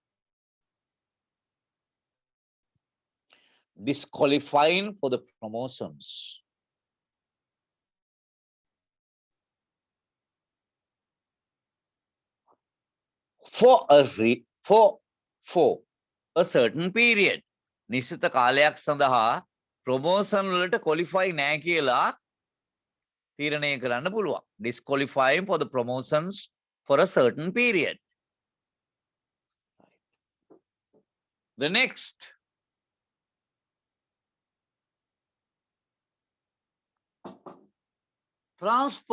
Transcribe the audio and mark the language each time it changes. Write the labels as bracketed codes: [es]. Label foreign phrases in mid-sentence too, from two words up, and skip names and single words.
[en] Disqualifying for the promotions. For a certain period. [si] නිශ්චිත කාලයක් සඳහා promotion වලට qualify නැහැ කියලා තීරණය කරන්න පුළුවන්. [en] Disqualifying for the promotions for a certain period. The next. Transfer.